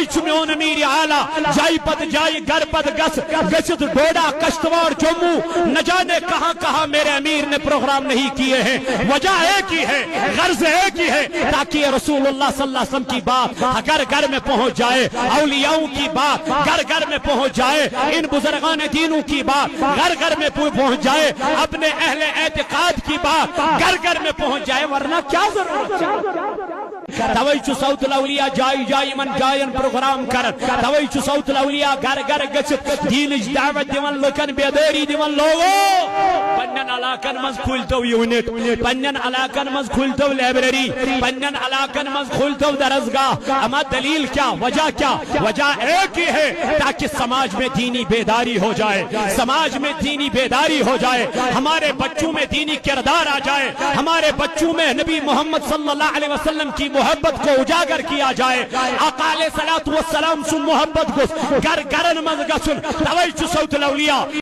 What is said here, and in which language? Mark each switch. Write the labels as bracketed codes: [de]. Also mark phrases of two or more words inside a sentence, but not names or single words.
[ks] میون امیر اعلیٰ جائی پت جائی گر پت گس گچت ڈوڈا کشتواڑ جموں [ur] نہ جانے کہاں کہاں میرے امیر نے پروگرام نہیں کیے ہیں. وجہ ایک ہی ہے, غرض ایک ہی ہے, تاکہ رسول اللہ [ar] صلی اللہ علیہ وسلم [ur] کی بات گھر گھر میں پہنچ جائے, اولیاؤں کی بات گھر گھر میں پہنچ جائے, ان بزرگان دینوں کی بات گھر گھر میں پہنچ جائے, اپنے اہل اعتقاد کی بات گھر گھر میں پہنچ جائے. ورنہ کیا ضرورت ہے؟ [ks] توئی چھ سوت الاولیاء جائی جائی من جائن پروگرام کرن, توئی چھ سوت الاولیاء گھر گھر گچھت دینچ دعوت دیون لکن بیداری دیون. لوگو پنن علاقن مز کھلتو یونٹ, پنن علاقن مز کھلتو لائبریری, پنن علاقن مز کھلتو درسگاہ. اما دلیل کیا, وجہ کیا؟ [ur] وجہ ایک ہی ہے, تاکہ سماج میں دینی بیداری ہو جائے, سماج میں دینی بیداری ہو جائے, ہمارے بچوں میں دینی کردار آ جائے, ہمارے بچوں میں نبی محمد [ar] صلی اللہ علیہ وسلم [ur] کی محبت کو اجاگر کیا جائے. [ar] آقا علیہ الصلوۃ والسلام [ur] سے محبت کو [ks] گھر گھرن مز گژھن. توئی چھ سوت الاولیاء